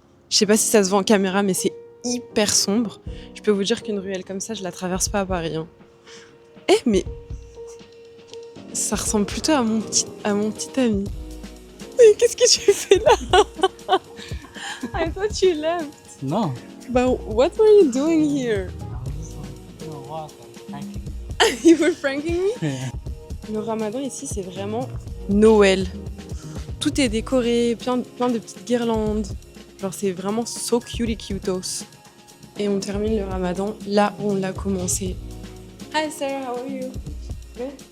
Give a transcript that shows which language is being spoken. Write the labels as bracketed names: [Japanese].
[French] Je sais pas si ça se voit en caméra, mais c'est hyper sombre. Je peux vous dire qu'une ruelle comme ça, je la traverse pas à Paris. Hein. Mais ça ressemble plutôt à mon petit ami. Mais qu'est-ce que tu fais là? [English] I thought you left. No. But what were you doing here? You were pranking me? Yeah. [French] Le ramadan ici, c'est vraiment Noël. Tout est décoré, plein de petites guirlandes. Genre, c'est vraiment [English] so cutie cutos. [French] Et on termine le ramadan là où on l'a commencé. [English] Hi Sarah, how are you? Good.